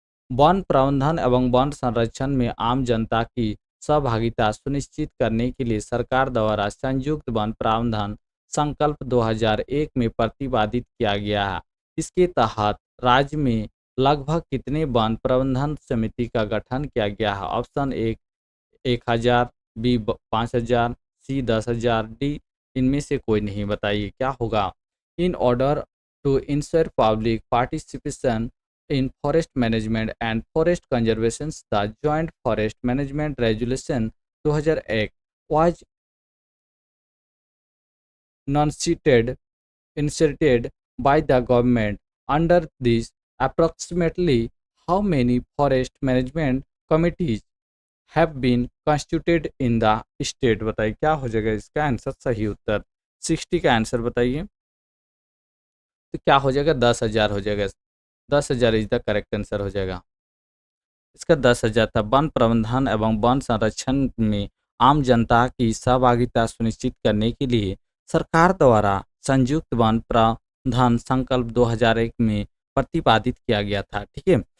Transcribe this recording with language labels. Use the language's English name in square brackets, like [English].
[Hindi] One प्रबंधन एवं one संरक्षण में आम जनता की सहभागिता सुनिश्चित करने के लिए सरकार द्वारा संयुक्त वन प्रबंधन संकल्प 2001 में प्रतिपादित किया गया है। इसके तहत राज्य में लगभग कितने वन प्रबंधन समिति का गठन किया गया है? ऑप्शन एक 1000, बी 5000, सी 10,000, डी इनमें से कोई नहीं, बताइए क्या होगा? [English] In order to ensure public participation in forest management and forest conservation, the Joint Forest Management Resolution 2001 was enunciated inserted by the government. Under this, approximately how many forest management committees have been constituted in the state? [Hindi] बताइए क्या हो जाएगा इसका answer? सही उत्तर 60 का answer बताइए। तो क्या हो जाएगा? 10,000 हो जाएगा। 10,000 [English] is the correct answer [Hindi] हो जाएगा। इसका 10,000 था। वन प्रबंधन एवं वन संरक्षण में आम जनता की सहभागिता सुनिश्चित करने के लिए सरकार द्वारा संयुक्त वन प्रबंधन संकल्प 2001 में प्रतिपादित किया गया था, ठीक है।